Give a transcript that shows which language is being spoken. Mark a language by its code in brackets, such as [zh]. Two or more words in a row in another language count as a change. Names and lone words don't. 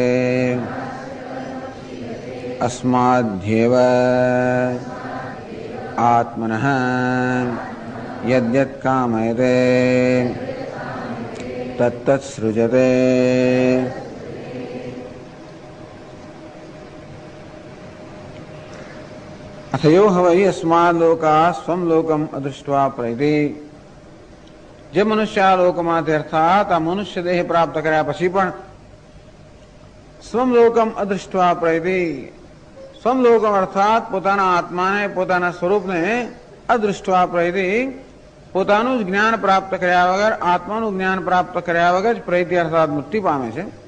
[sa] अस्माद्येव आत्मनः यद्यत् कामयते तत्तत् सृजते। अथयो हवै अस्माद् लोकात् स्वं लोकम् अदृष्ट्वा प्रैति। [gu] જે મનુષ્ય આ લોકમાંથી અર્થાત આ મનુષ્ય દેહ પ્રાપ્ત કર્યા પછી પણ [sa] સ્વમલોકમ અદૃષ્ટવા પ્રૈતિ, [gu] સ્વમલોકમ અર્થાત પોતાના આત્માને પોતાના સ્વરૂપને [sa] અદૃષ્ટવા પ્રૈતિ [gu] પોતાનું જ જ્ઞાન પ્રાપ્ત કર્યા વગર આત્માનું જ્ઞાન પ્રાપ્ત કર્યા વગર જ પ્રૈતિ અર્થાત મુક્તિ પામે છે।